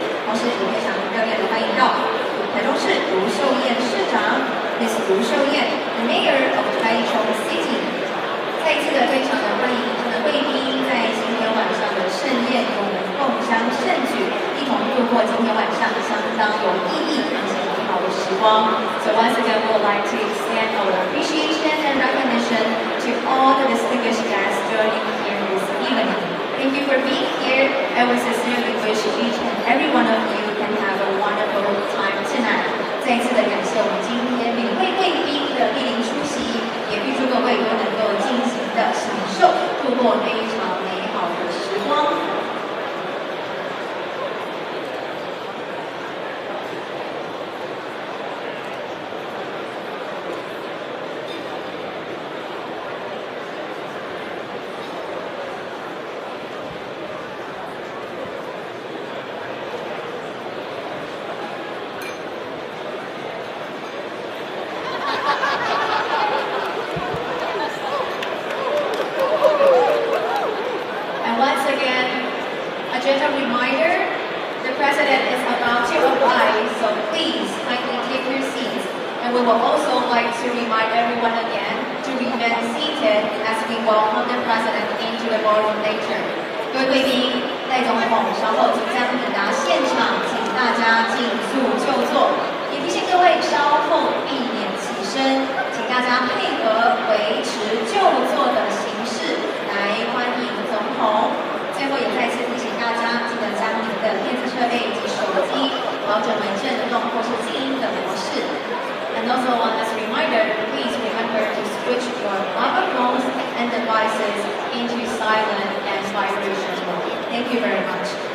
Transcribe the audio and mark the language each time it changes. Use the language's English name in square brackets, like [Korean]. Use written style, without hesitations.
[Chinese] 同时也非常热烈的欢迎到台中市卢秀燕市长 Miss 卢秀燕 the Mayor of Taichung City。再一次的非常的欢迎我们的贵宾在今天晚上的盛宴与我们共襄盛举，一同度过今天晚上相当有意义而且美好的时光。 [English] So once again, we would like to extend our appreciation and recognition to all the distinguished guests joining here this evening. Thank you for being here, and we sincerely wish each and every one of you can have a wonderful time tonight. [Chinese] 再一次的感谢我们今天每位贵宾的莅临出席，也预祝各位都能够尽情的享受度过非常美好的时光。 [English] Gentle reminder, the President is about to arrive, so please kindly take your seats. And we would also like to remind everyone again to remain seated as we welcome the President into the ballroom later. [Chinese] 各位贵宾，赖总统稍后即将抵达现场，请大家尽速就座。也提醒各位稍后避免起身，请大家配合维持就座的形式来欢迎总统。最后也再次提醒大家，记得将您的电子设备及手机调整为震动或是静音的模式。 [English] And also as a reminder, please remember to switch your mobile phones and devices into silent and vibration mode. Thank you very much.